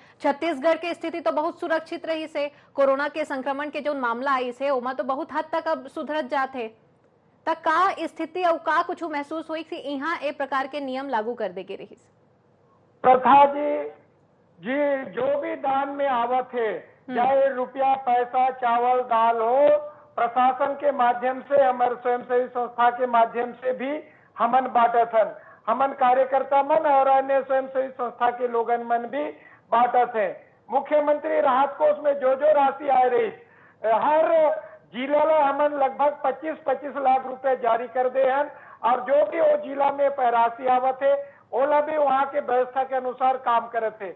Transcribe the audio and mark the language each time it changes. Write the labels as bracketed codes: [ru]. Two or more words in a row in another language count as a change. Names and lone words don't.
[hne] छत्तीसगढ़ के स्थिति तो बहुत सुरक्षित रही से, कोरोना के संक्रमण के जो मामला आई से ओमा तो बहुत हद तक अब सुधरत जाते, तक का स्थिति और का कुछ महसूस हुई कि यहाँ ए प्रकार के नियम लागू कर देगे रही। प्रथा जी जो भी दान में आवत है, चाहे रुपया पैसा चावल दाल हो, प्रशासन के माध्यम से हमारे स्वयंसेवी संस्था के माध्यम से भी हमन बांटत हन, हमन कार्यकर्ता मन और अन्य स्वयंसेवी संस्था के लोगन मन भी बांटत है। मुख्यमंत्री राहत कोष में जो राशि आ रही, हर जिला ला हमन लगभग 25-25 लाख रुपए जारी कर दे हन और जो भी वो जिला में राशि आवत है ओला भी वहाँ के व्यवस्था के अनुसार काम करत है।